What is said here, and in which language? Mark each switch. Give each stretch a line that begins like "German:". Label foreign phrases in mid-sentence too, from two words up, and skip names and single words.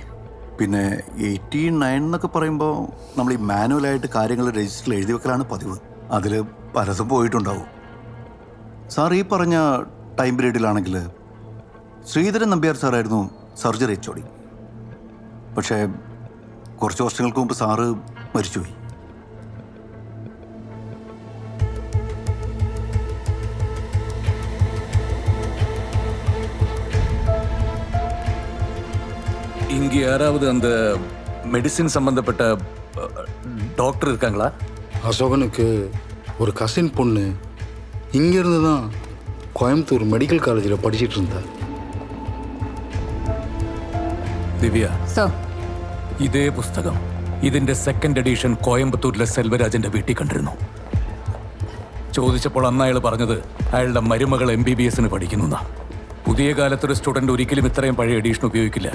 Malayalam: പിന്നെ 89 എന്നൊക്കെ പറയുമ്പോൾ നമ്മൾ ഈ മാനുവലായിട്ട് കാര്യങ്ങൾ രജിസ്റ്ററിൽ എഴുതി വെക്കലാണ് പതിവ്. അതിൽ പലതും പോയിട്ടുണ്ടാവും. സാർ ഈ പറഞ്ഞ ടൈം പീരീഡിലാണെങ്കിൽ ശ്രീധരൻ നമ്പ്യാർ സാറായിരുന്നു സർജറി HOD. പക്ഷേ കുറച്ച് വർഷങ്ങൾക്ക് മുമ്പ് സാറ് മരിച്ചുപോയി.
Tamil: இங்க யாராவது அந்த மெடிசின் சம்பந்தப்பட்ட டாக்டர் இருக்காங்களா? அசோகனுக்கு ஒரு கசின் பொண்ணு இங்கேருந்து தான் கோயம்புத்தூர் மெடிக்கல் காலேஜில் படிச்சுட்டு இருந்தா.
Malayalam: ദിവ്യ, സർ, ഇതേ പുസ്തകം ഇതിന്റെ സെക്കൻഡ് എഡിഷൻ കോയമ്പത്തൂരിലെ സെൽവരാജന്റെ വീട്ടിൽ കണ്ടിരുന്നു. ചോദിച്ചപ്പോൾ അന്ന് അയാൾ പറഞ്ഞത് അയാളുടെ മരുമകൾ MBBSന് പഠിക്കുന്നു. പുതിയ കാലത്തൊരു സ്റ്റുഡന്റ് ഒരിക്കലും ഇത്രയും പഴയ എഡിഷൻ ഉപയോഗിക്കില്ല.